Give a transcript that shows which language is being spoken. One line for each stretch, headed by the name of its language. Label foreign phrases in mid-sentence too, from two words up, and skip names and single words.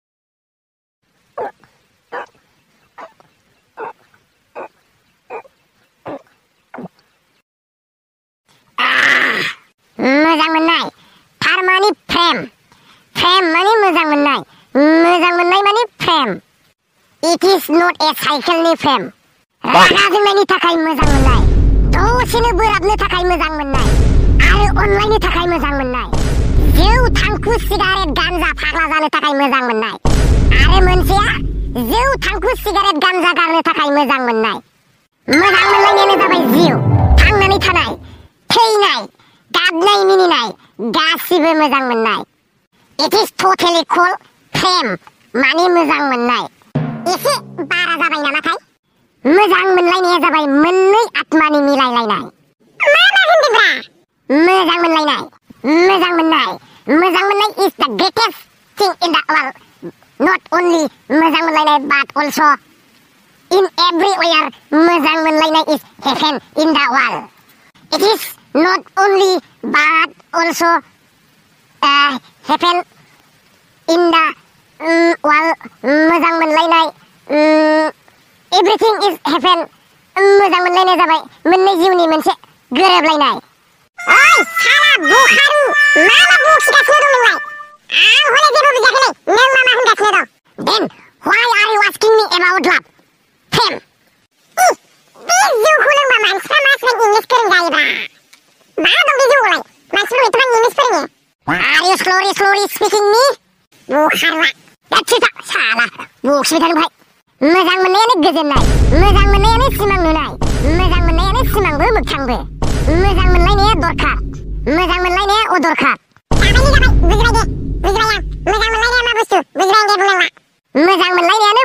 Bodo: मोजां मोननाय थारमाने प्रेम माने मोजां मोननाय माने प्रेम।
English: It is not a cycleनि प्रेम।
Bodo: रागा जोंनायनि थाखाय मोजां मोननाय, दसेनो बोराबनो थाखाय मोजां मोननाय आरो अनलायनो थाखाय मोजां मोननाय, जौ थांखु सिगारेट गान्जा फाग्ला जानो थाखाय मोजां मोननाय आरो मोनसेया जौ थांखु सिगारेट गान्जा गारनो थाखाय मोजां मोननाय। मोजां मोनलायनायानो जाबाय जिउ, थांनानै थानाय, थैनाय, गाबनाय मिनिनाय गासिबो मोजां मोननाय।
English: It is totally called प्रेम
Bodo: माने मोजां मोननाय। एसे बारा जाबाय नामाथाय? मोजां मोनलायनाया जाबाय मोननै आत्मानि मिलायलायनाय। मा होनदोंब्रा? मोजां मोनलायनाय
English: is the greatest thing in the world. Not only
Bodo: मोजां मोनलायनाय
English: but also in everywhere
Bodo: मोजां मोनलायनाय
English: is heaven in the world. It is not only but also heaven in the world.
Bodo: मोजां मोनलायनाय
English: everything is happen
Bodo: मोजां मोनलायनाया जाबाय मोननै जिउनि मोनसे गोरोबलायनाय ओइ साला बुखारु मा बुखिगासिनो दं नोंलाय आं हले जेबो बुजियाखै नों मा होनगासिनो दं
English: then why are you asking me about love
Bodo: Pam बे जौखौ लोंबा मानसिफ्रा मासिबां इंलिस फोरोंजायोब्रा मा दं बे जौआवलाय मानसिफोरखौ एथ'बां इंलिस फोरोङो
English: are you slowly speaking me
Bodo: बुखारला दाथिता साला बुखिबाय थानो भाई मोजां मोननायानो गोजोननाय मोजां मोननायानो सिमां नुनाय मोजां मोननायानो सिमांबो मोगथांबो मोजां मोनलायनाया दरखार मोजां मोनलायनाया अदरखार जाबाय बुजिबाय दे बुजिबाय आं मोजां मोनलायनाया मा बुस्थु बुजिबाय दे बुंनांला मोजां मोनलायनायानो